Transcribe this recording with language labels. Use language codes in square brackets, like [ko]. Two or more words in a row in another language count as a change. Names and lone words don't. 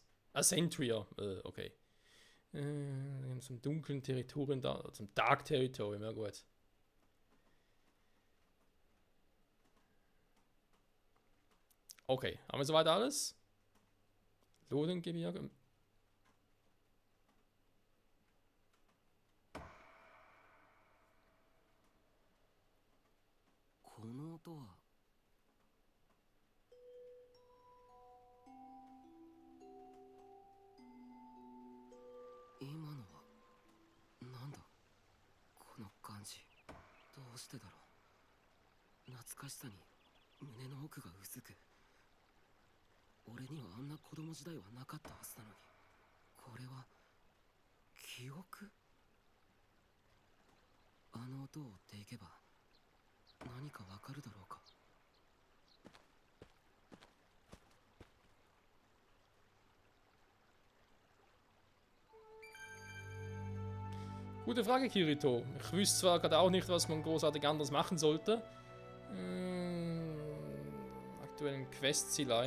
[de] Centria, okay. Zum dunklen Territorium, zum Dark Territorium, ja gut. Okay, haben wir soweit alles? Lodengebirge. [ja] この音は今のはなんだこの感じ。どうしてだろう。懐かしさに胸の奥がうずく。俺にはあんな子供時代はなかったはずなのに、これは記憶？あの音を追っていけば何かわかるだろうか。 [de] Gute Frage, Kirito. Ich wüsste zwar gerade auch nicht, was man großartig anders machen sollte. Aktuellen Questziel ein.